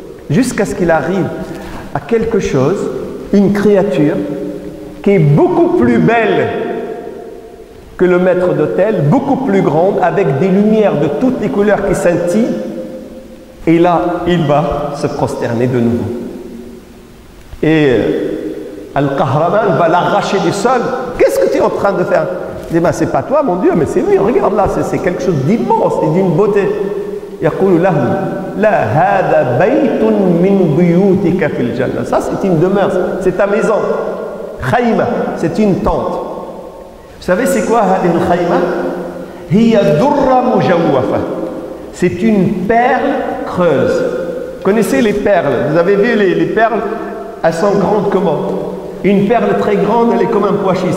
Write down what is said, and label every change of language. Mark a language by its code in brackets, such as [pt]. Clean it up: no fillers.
[fr] Jusqu'à ce qu'il arrive à quelque chose, une créature qui est beaucoup plus belle que le maître d'hôtel, beaucoup plus grande, avec des lumières de toutes les couleurs qui scintillent. Et là, il va se prosterner de nouveau. Et Al-Qahraman va l'arracher du sol. Qu'est-ce que tu es en train de faire? Il dit, ben, c'est pas toi mon Dieu, mais c'est lui, regarde là, c'est quelque chose d'immense et d'une beauté. [ar] يقول له لا هذا بيت من بيوتك في الجنة. [fr] Ça c'est une demeure, c'est ta maison. Khayma, c'est une tente. Vous savez c'est quoi [ar] هذه الخيمة? هي درة مجوفة. [fr] C'est une perle creuse. Connaissez les perles? Vous avez vu les perles? Elles sont grandes comment? Une perle très grande, elle est comme un pois chiche.